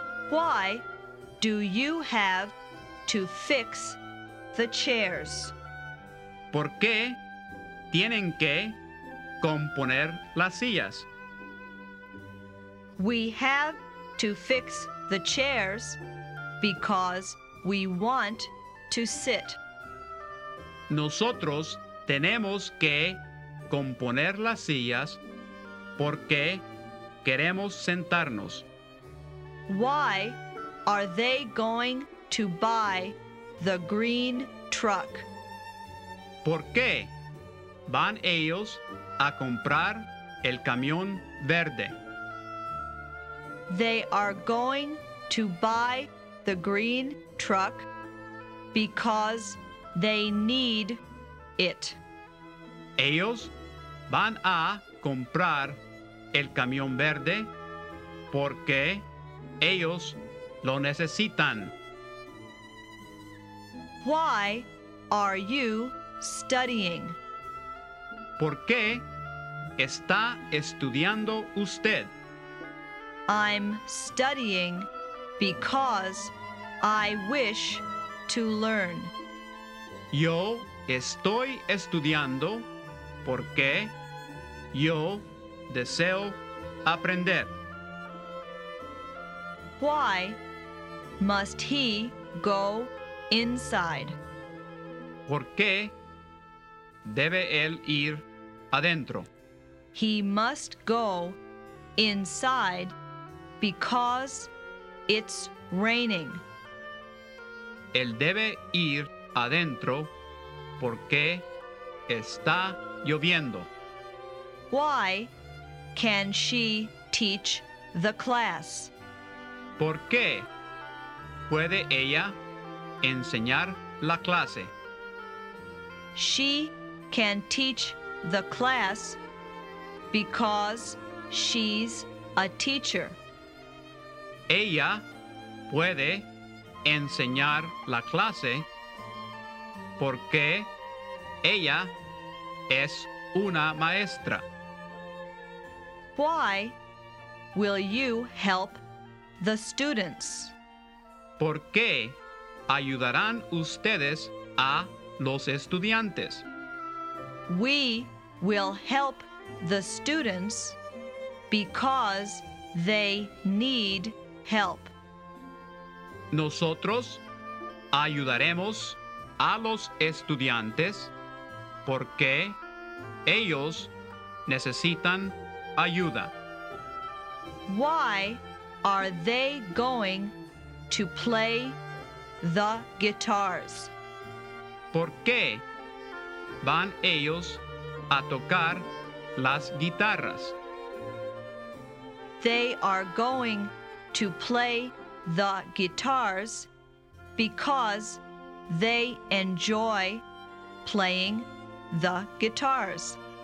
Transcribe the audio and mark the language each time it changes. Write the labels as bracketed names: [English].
[English] Why do you have to fix the chairs? [Spanish] ¿Por qué tienen que componer las sillas? [English] We have to fix the chairs because we want to sit. [Spanish] Nosotros tenemos que componer las sillas porque queremos sentarnos. [English] Why are they going to buy the green truck? [Spanish] ¿Por qué van ellos a comprar el camión verde? [English] They are going to buy the green truck because they need it. [Spanish] Ellos van a comprar el camión verde porque ellos lo necesitan. [English] Why are you studying? [Spanish] ¿Por qué está estudiando usted? [English] I'm studying because I wish to learn. [Spanish] Yo estoy estudiando porque yo deseo aprender. [English] Why must he go inside? [Spanish] ¿Por qué debe él ir adentro? [English] He must go inside because it's raining. [Spanish] Él debe ir adentro porque está lloviendo. [English] Why can she teach the class? [Spanish] ¿Por qué puede ella enseñar la clase? [English] She can teach the class because she's a teacher. [Spanish] Ella puede enseñar la clase porque ella es una maestra. [English] Why will you help the students? [Spanish] ¿Por qué ayudarán ustedes a los estudiantes? [English] We will help the students because they need help. [Spanish] Nosotros ayudaremos a los estudiantes porque Ellos necesitan ayuda. [English] Why are they going to play the guitars? [Spanish] ¿Por qué van ellos a tocar las guitarras? [English] They are going to play the guitars because they enjoy playing the guitars.